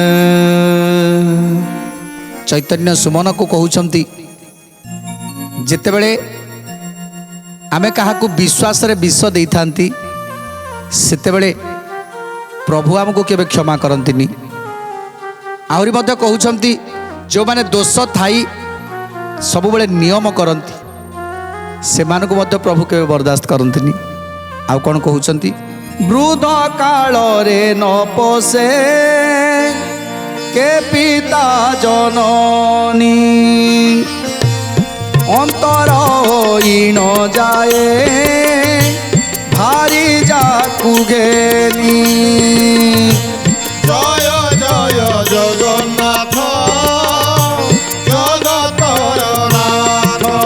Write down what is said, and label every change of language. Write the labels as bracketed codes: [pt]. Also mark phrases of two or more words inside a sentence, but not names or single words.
[or] ଚୈତନ୍ୟ ସୁମନ କୋ କହଉଛନ୍ତି ଯେତେବେଳେ ଆମେ କାହାକୁ ବିଶ୍ୱାସ ରେ ବିଷ ଦେଇ ଥାନ୍ତି ସେତେବେଳେ ପ୍ରଭୁ ଆମକୋ କେବେ କ୍ଷମା କରନ୍ତିନି। ଆହୁରି ମଧ୍ୟ କହଉଛନ୍ତି ଜୋ ମାନେ ଦୋଷ ଥାଇ ସବ ବେଳେ ନିୟମ କରନ୍ତି ସେ ମାନଙ୍କ ମଧ୍ୟ ପ୍ରଭୁ କେବେ ବର୍ଦାସ୍ତ କରନ୍ତିନି। ଆଉ କୌନ କହଉଛନ୍ତି ବୃଦ୍ଧ କାଳ ରେ ନ ପୋଷେ କେ ପିତା ଜନନୀ ଅନ୍ତର ହୋଇ ନ ଯାଏ ଭାରୀ ଯାକୁ ଘେନି। ଜୟ ଜୟ ଜଗନ୍ନାଥ ଜଗତର ନାଥ।